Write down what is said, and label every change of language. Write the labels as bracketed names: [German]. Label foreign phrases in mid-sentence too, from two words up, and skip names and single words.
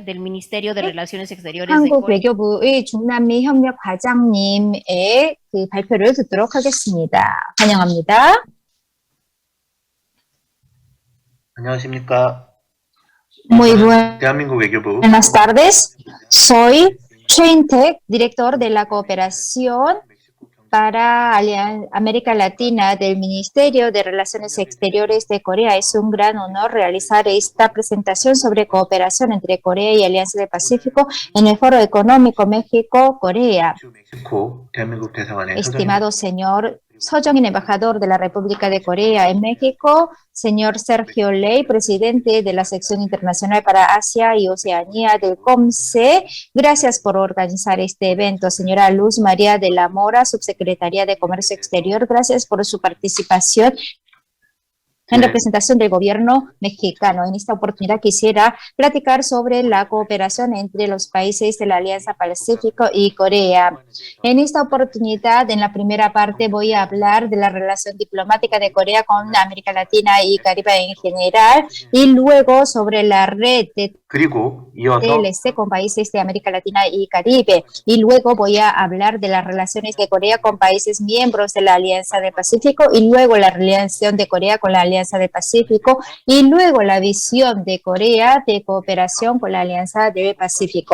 [Spanish] del Ministerio de Relaciones Exteriores de [Korean] 한국 [Spanish] Corea. [Korean] 외교부의 중남미 협력 과장님의 그 발표를 듣도록 하겠습니다. 환영합니다. 안녕하십니까. [Spanish] Muy [Korean] 대한민국 외교부 [Spanish] buenas tardes. Soy Cheintek, director de la cooperación para América Latina del Ministerio de Relaciones Exteriores de Corea. Es un gran honor realizar esta presentación sobre cooperación entre Corea y Alianza del Pacífico en el Foro Económico México-Corea. [Korean] 멕시코 대한민국 대사관의 [Spanish] Estimado señor Sojong-in, embajador de la República de Corea en México, señor Sergio Ley, presidente de la Sección Internacional para Asia y Oceanía del COMCE, gracias por organizar este evento. Señora Luz María de la Mora, subsecretaria de Comercio Exterior, gracias por su participación en representación del gobierno mexicano. En esta oportunidad quisiera platicar sobre la cooperación entre los países de la Alianza Pacífico y Corea. En esta oportunidad, en la primera parte, voy a hablar de la relación diplomática de Corea con América Latina y Caribe en general, y luego sobre la red de [Korean] 그리고 이어서 [Spanish] TLC con países de América Latina y Caribe. Y luego voy a hablar de las relaciones de Corea con países miembros de la Alianza del Pacífico, y luego la relación de Corea con la Alianza del Pacífico, y luego la visión de Corea de cooperación con la Alianza del Pacífico.